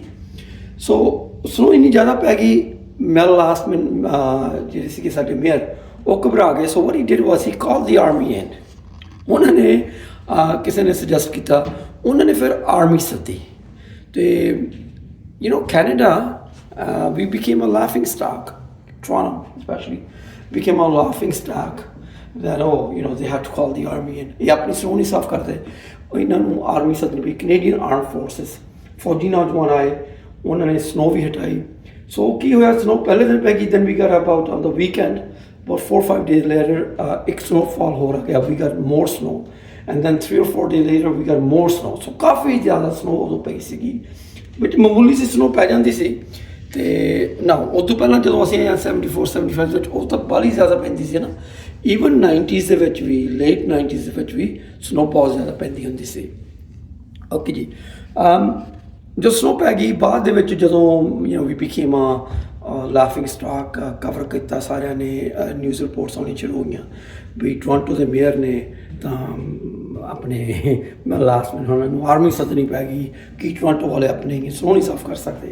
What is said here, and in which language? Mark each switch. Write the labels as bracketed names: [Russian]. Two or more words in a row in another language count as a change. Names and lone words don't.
[Punjabi] ਸੋ ਸਨੋ ਇੰਨੀ ਜ਼ਿਆਦਾ ਪੈ ਗਈ, ਮੈਲ ਲਾਸਟਮੈਨ ਜਿਹੜੇ ਸੀਗੇ ਸਾਡੇ ਮੇਅਰ ਉਹ ਘਬਰਾ ਗਏ। [English] So what he did was he call the army in. [Punjabi] ਉਹਨਾਂ ਨੇ ਕਿਸੇ ਨੇ ਸੁਜੈਸਟ ਕੀਤਾ, ਉਹਨਾਂ ਨੇ ਫਿਰ ਆਰਮੀ ਸੱਦੀ ਅਤੇ ਕੈਨੇਡਾ [English] we became a laughing stock. Toronto especially became a laughing stock that they had to call the army in. [Punjabi] ਇਹ ਆਪਣੀ ਸਨੋ ਨਹੀਂ ਸਾਫ਼ ਕਰਦੇ, ਇਹਨਾਂ ਨੂੰ ਆਰਮੀ ਸੱਦਣੀ ਪਈ। ਕੈਨੇਡੀਅਨ ਆਰਮ ਫੋਰਸਿਸ ਫੌਜੀ ਨੌਜਵਾਨ ਆਏ, ਉਹਨਾਂ ਨੇ ਸਨੋ ਵੀ ਹਟਾਈ। ਸੋ ਕੀ ਹੋਇਆ, ਸਨੋ ਪਹਿਲੇ ਦਿਨ ਪੈ ਗਈ, [English] then we got about on the weekend about 4-5 days later [Punjabi] ਇੱਕ snowfall ਹੋ ਰਿਹਾ, [English] we got more snow, and then 3 or 4 days later we got more snow. [Punjabi] So ਕਾਫੀ ਜ਼ਿਆਦਾ ਸਨੋ ਉਦੋਂ ਪਈ ਸੀਗੀ, ਵਿੱਚ ਮਾਮੂਲੀ ਸੀ ਸਨੋ ਪੈ ਜਾਂਦੀ ਸੀ। ਅਤੇ ਨਾ ਉਦੋਂ ਪਹਿਲਾਂ ਜਦੋਂ ਅਸੀਂ 74-75 ਵਿੱਚ ਉਹ ਤਾਂ ਬਾਹਲੀ ਜ਼ਿਆਦਾ ਪੈਂਦੀ ਸੀ ਨਾ। ਈਵਨ 90s ਦੇ ਵਿੱਚ ਵੀ, ਲੇਟ 90s ਦੇ ਵਿੱਚ ਵੀ ਸਨੋ ਬਹੁਤ ਜ਼ਿਆਦਾ ਪੈਂਦੀ ਹੁੰਦੀ ਸੀ। ਓਕੇ ਜੀ, ਜੋ ਸਨੋ ਪੈ ਗਈ ਬਾਅਦ ਦੇ ਵਿੱਚ ਜਦੋਂ ਵੀ [English] became laughing stock [Punjabi] ਕਵਰ ਕੀਤਾ ਸਾਰਿਆਂ ਨੇ, [English] news reports [Punjabi] ਆਉਣੀਆਂ ਸ਼ੁਰੂ ਹੋਈਆਂ ਵੀ ਟੋਰਾਂਟੋ ਦੇ ਮੇਅਰ ਨੇ ਤਾਂ ਆਪਣੇ ਲਾਸਟਮੈਨ ਉਹਨਾਂ ਨੂੰ ਆਰਮੀ ਸੱਦਣੀ ਪੈ ਗਈ ਕਿ ਟੋਰਾਂਟੋ ਵਾਲੇ ਆਪਣੇ ਸਨੋ ਨਹੀਂ ਸਾਫ਼ ਕਰ ਸਕਦੇ।